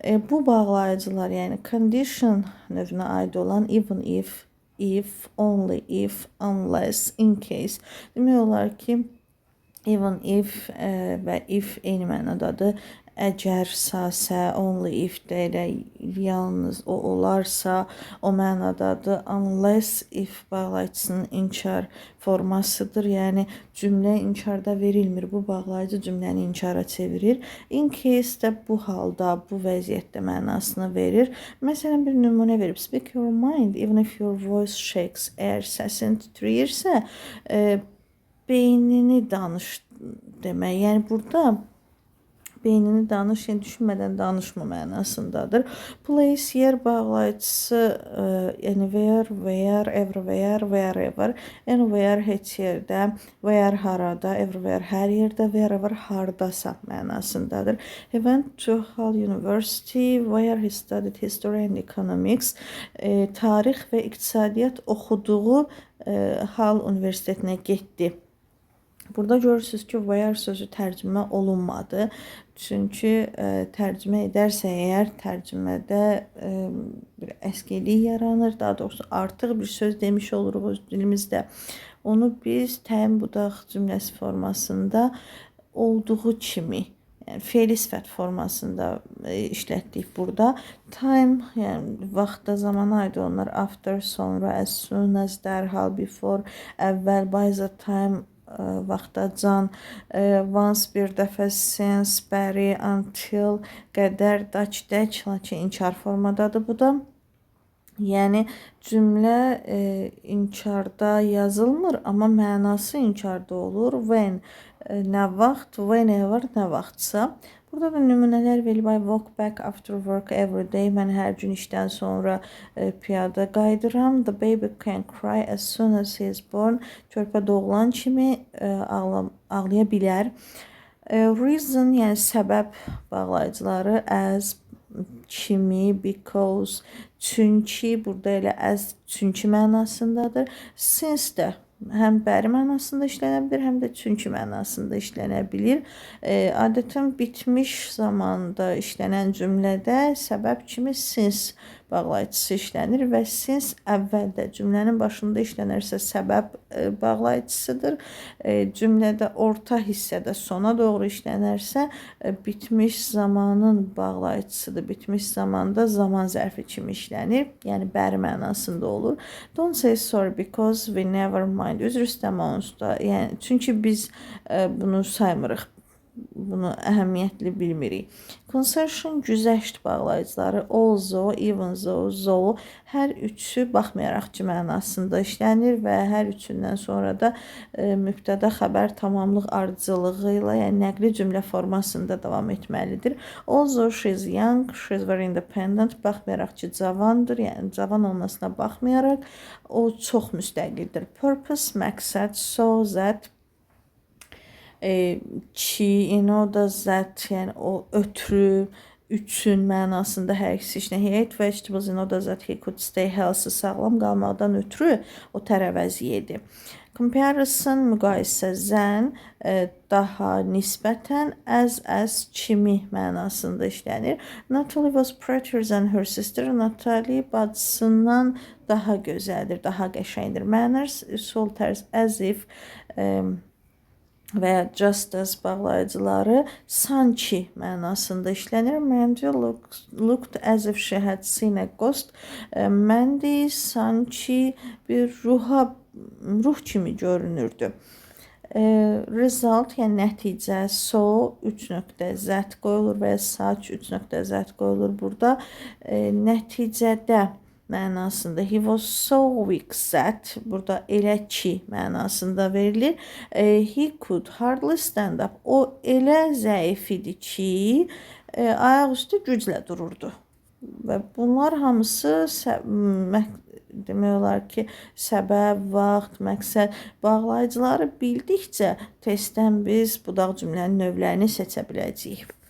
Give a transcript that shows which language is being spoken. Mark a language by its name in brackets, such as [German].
[Azerbaijani] Bu bağlayıcılar, yəni condition növünə aid olan even if, only if, unless, in case. Demək olar ki, even if və if eyni mənadadır. Əgər sə, only if də elə yalnız o olarsa, o mənadadır. Unless if bağlayıcısının inkar formasıdır. Yəni cümlə inkarda verilmir. Bu bağlayıcı cümləni inkara çevirir. In case də bu halda, bu vəziyyətdə mənasını verir. Məsələn, bir nümunə verib. [English] Speak your mind even if your voice shakes. [Azerbaijani] Əgər səsin titrəyirsə, beynini danış demək. Yəni burada beynini danış, yəni düşünmədən danışma mənasındadır. Place, yer bağlayıcısı, yəni where, everywhere, wherever, anywhere, heç yerdə, where, harada, everywhere, hər yerdə, wherever, hardasa mənasındadır. [English] He went to Hull University, where he studied history and economics. [Azerbaijani] Tarix və iqtisadiyyat oxuduğu Hull Universitetinə getdi. Burada görürsünüz ki, where sözü tərcümə olunmadı. Çünki tərcümə edərsə əgər tərcümədə bir əskilik yaranır. Daha doğrusu artıq bir söz demiş oluruq öz dilimizdə. Onu biz təyin budaq cümləsi formasında olduğu kimi, yəni fe'li sifət formasında işlətdik burada. Time, yəni vaxtda, zamana aid onlar after, sonra, as soon as, dərhal, before, əvvəl, by the time, vaxtacan, once, bir dəfə, since, bəri, until, qədər, dək, lakin inkar formadadır bu da. Yəni cümlə inkarda yazılmır, amma mənası inkarda olur. When, nə vaxt, whenever, nə vaxtsa. Burada da nümunələr verilib. [English] I walk back after work every day. [Azerbaijani] Mən hər gün işdən sonra piyada qayıdıram. [English] The baby can cry as soon as he is born. [Azerbaijani] Körpə doğulan kimi ağlaya bilər. Reason, yəni səbəb bağlayıcıları as, kimi, because, çünki, burada elə as, çünki mənasındadır. Since də həm bəri mənasında işlənə bilir, həm də çünki mənasında işlənə bilir. Adətən bitmiş zamanda işlənən cümlədə səbəb kimi since bağlayıcısı işlənir və since əvvəldə cümlənin başında işlənərsə səbəb bağlayıcısıdır. Cümlədə orta hissədə sona doğru işlənərsə bitmiş zamanın bağlayıcısıdır. Bitmiş zamanda zaman zərfi kimi işlənir. Yəni bəri mənasında olur. [English] Don't say sorry because we never mind. [Azerbaijani] Üzr istəmə onsuz da. Yəni çünki biz bunu saymırıq. Bunu əhəmiyyətli bilmirik. Concertion, güzəşt bağlayıcıları also, even though, hər üçü baxmayaraq ki mənasında işlənir və hər üçündən sonra da mübtəda xəbər tamamlıq ardıcılığı ilə, yəni nəqli cümlə formasında davam etməlidir. Also, she is young, she is very independent, baxmayaraq ki cavandır, yəni cavan olmasına baxmayaraq o çox müstəqildir. Purpose, məqsəd, so that, ki, da zət, yəni o ötrü, üçün mənasında hər ikisi işlənir. [English] He ate vegetables in order that he could stay healthy, [Azerbaijani] sağlam qalmaqdan ötrü o tərəvəzi yedi. Comparison, müqayisə, zən, daha, nisbətən, as, kimi mənasında işlənir. [English] Natalie was prettier than her sister. [Azerbaijani] Natalie bacısından daha gözəldir, daha qəşəngdir. Manners, sol tərz, as if, və ya just as bağlayıcıları sanki mənasında işlənir. [English] Mandy looked as if she had seen a ghost. [Azerbaijani] Mandy sanki bir ruh kimi görünürdü. Result, yəni nəticə, so 3.z qoyulur və ya such 3.z qoyulur burada. Nəticədə mənasında [English] he was so weak that [Azerbaijani] burada elə ki mənasında verilir. [English] He could hardly stand up. [Azerbaijani] O elə zəif idi ki, ayaq üstü güclə dururdu. Və bunlar hamısı demək olar ki, səbəb, vaxt, məqsəd, bağlayıcıları bildikcə testdən biz budaq cümlənin növlərini seçə biləcəyik.